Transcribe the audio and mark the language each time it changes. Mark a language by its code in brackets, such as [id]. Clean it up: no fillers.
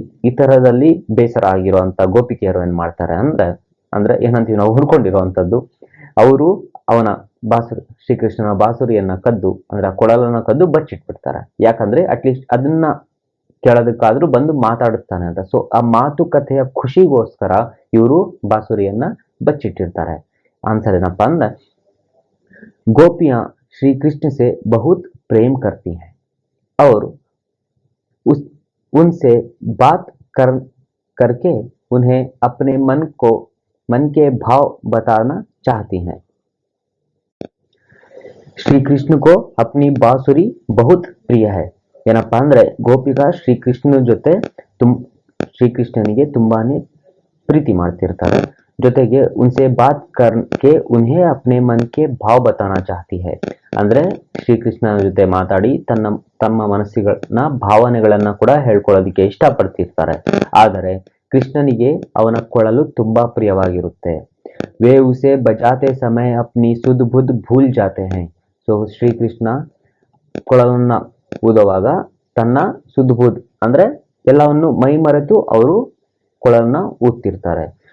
[kn] ಈ ತರದಲ್ಲಿ ಬೇಸರ ಆಗಿರುವಂತ ಗೋಪಿಕೆಯರು ಏನ್ ಮಾಡ್ತಾರೆ ಅಂದ್ರೆ ಏನಂತೀವಿ ನಾವು ಹುಡ್ಕೊಂಡಿರುವಂತದ್ದು, ಅವರು ಅವನ ಶ್ರೀಕೃಷ್ಣನ ಬಾಸುರಿಯನ್ನ ಕದ್ದು ಅಂದ್ರೆ ಆ ಕೊಳಲನ್ನ ಕದ್ದು ಬಚ್ಚಿಟ್ಬಿಡ್ತಾರೆ. ಯಾಕಂದ್ರೆ ಅಟ್ಲೀಸ್ಟ್ ಅದನ್ನ ಕೇಳೋದಕ್ಕಾದ್ರೂ ಬಂದು ಮಾತಾಡುತ್ತಾನೆ ಅಂತ. ಸೊ ಆ ಮಾತುಕತೆಯ ಖುಷಿಗೋಸ್ಕರ ಇವರು ಬಾಸುರಿಯನ್ನ ಬಚ್ಚಿಟ್ಟಿರ್ತಾರೆ. ಆನ್ಸರ್ ಏನಪ್ಪಾ ಅಂದ್ರೆ ಗೋಪಿಯಾ [hi] श्री कृष्ण से बहुत प्रेम करती हैं और उनसे बात करके उन्हें अपने मन के भाव बताना चाहती हैं. श्री कृष्ण को अपनी बांसुरी बहुत प्रिय है. [kn] ಏನಪ್ಪಾ ಅಂದ್ರೆ ಗೋಪಿಕಾ ಶ್ರೀಕೃಷ್ಣನ ಜೊತೆ ಶ್ರೀಕೃಷ್ಣನಿಗೆ ತುಂಬಾನೇ ಪ್ರೀತಿ ಮಾಡ್ತಿರ್ತಾರೆ. ಜೊತೆಗೆ [hi] उनसे बात करके उन्हें अपने मन के भाव बताना चाहती है. [kn] ಅಂದ್ರೆ ಶ್ರೀಕೃಷ್ಣನ ಜೊತೆ ಮಾತಾಡಿ ತಮ್ಮ ಮನಸ್ಸಿನ ಭಾವನೆಗಳನ್ನ ಕೂಡ ಹೇಳ್ಕೊಳ್ಳೋದಕ್ಕೆ ಇಷ್ಟಪಡ್ತಿರ್ತಾರೆ. ಆದರೆ ಕೃಷ್ಣನಿಗೆ ಅವನ ಕೊಳಲು ತುಂಬಾ ಪ್ರಿಯವಾಗಿರುತ್ತೆ. [hi] वे उसे बजाते समय अपनी सुध बुध भूल जाते हैं. [kn] ಸೊ ಶ್ರೀಕೃಷ್ಣ ಕೊಳಲನ್ನ ಊದುವಾಗ ತನ್ನ ಸುದ್ ಬುದ್ ಅಂದ್ರೆ ಎಲ್ಲವನ್ನು ಮೈ ಮರೆತು ಅವರು ಕೊಳಲನ್ನ ಊದ್ತಿರ್ತಾರೆ.